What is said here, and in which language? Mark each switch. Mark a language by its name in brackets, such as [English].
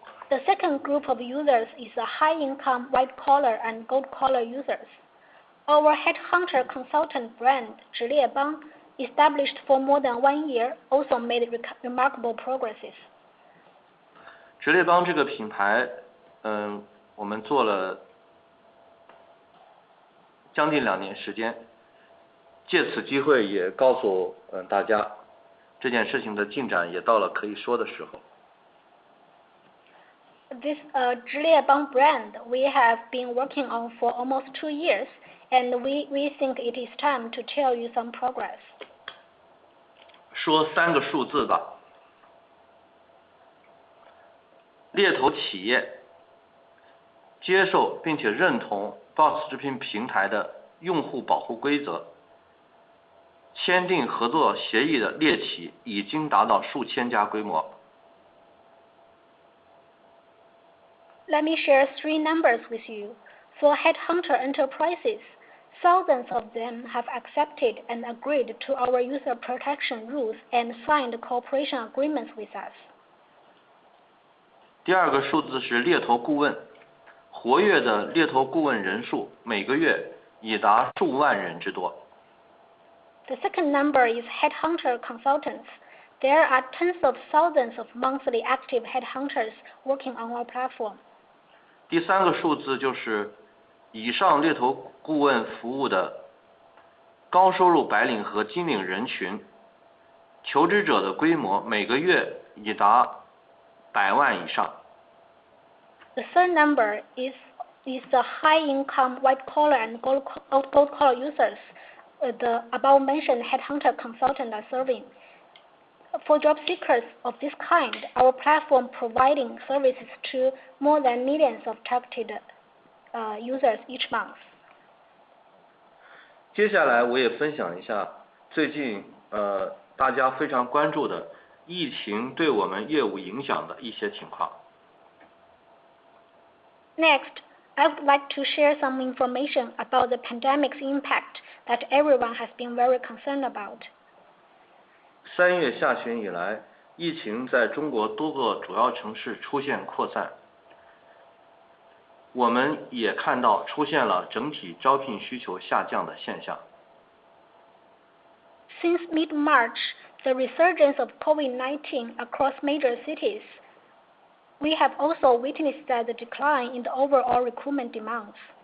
[English] The second group of users is the high-income white-collar and gold-collar users. Our headhunter consultant brand, 直猎帮, established for more than 1 year, also made remarkable progresses. [Chinese] 直猎帮这个品牌，我们做了将近2年时间，借此机会也告诉大家，这件事情的进展也到了可以说的时候。 [English] This 直猎帮 brand we have been working on for almost 2 years, and we think it is time to tell you some progress. [Chinese] 说3个数字吧。猎头企业接受并且认同 Box 直聘平台的用户保护规则，签订合作协议的猎企已经达到数千家规模。 [English] Let me share 3 numbers with you. For headhunter enterprises, thousands of them have accepted and agreed to our user protection rules and signed cooperation agreements with us. [Chinese] 第2个数字是猎头顾问，活跃的猎头顾问人数每个月已达数万人之多。 [English] The second number is headhunter consultants. There are tens of thousands of monthly active headhunters working on our platform. [Chinese] 第3个数字就是以上猎头顾问服务的高收入白领和金领人群，求职者的规模每个月已达100万以上。 [English] The third number is the high-income white-collar and gold-collar users the above-mentioned headhunter consultants are serving. For job seekers of this kind, our platform providing services to more than millions of targeted users each month. [Chinese] 接下来我也分享一下最近大家非常关注的疫情对我们业务影响的一些情况。 [English] Next, I would like to share some information about the pandemic's impact that everyone has been very concerned about. [Chinese] 3月下旬以来，疫情在中国多个主要城市出现扩散，我们也看到出现了整体招聘需求下降的现象。 [English] Since mid-March, the resurgence of COVID-19 across major cities, we have also witnessed the decline in the overall recruitment demands.